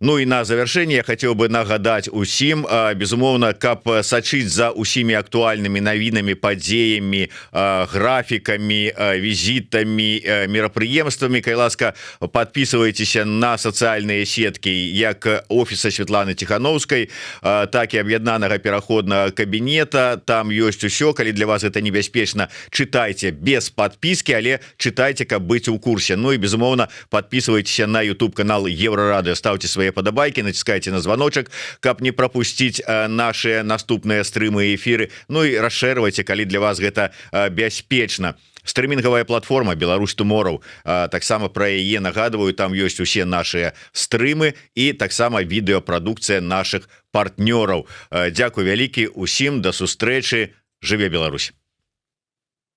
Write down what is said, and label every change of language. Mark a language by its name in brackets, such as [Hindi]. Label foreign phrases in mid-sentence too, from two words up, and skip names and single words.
[Belarusian] Ну і на завершэнне я хацеў бы нагадаць усім, безумоўна, каб сачыць за усімі актуальнымі навінамі, падзеямі, графікамі, візітамі, мерапрыемствамі, калі ласка, подписывайтеся на сацыяльныя сеткі як офіса Светланы Тихановскай, так і аб'яднанага пераходнага кабінета. Там ёсць усё, калі для вас гэта небяспечна, чытайце без подпіски, але чытайце, каб быць у курсе. Ну і безумоўна, [Russian] подписывайтеся на YouTube канал Еврорадио, ставьте свои подобайки, натискайте на звоночек, каб не пропустить наши наступные стримы и эфиры. Ну и расширывайте, [Belarusian] калі для вас гэта бяспечна. Стрымінговая платформа Беларусь Tomorrow, таксама про яе нагадываю, там ёсць усе наши стрымы і таксама відэапрадукцыя наших партнёраў. Дзякуй вялікі усім, да сустрэчы, жыве Беларусь.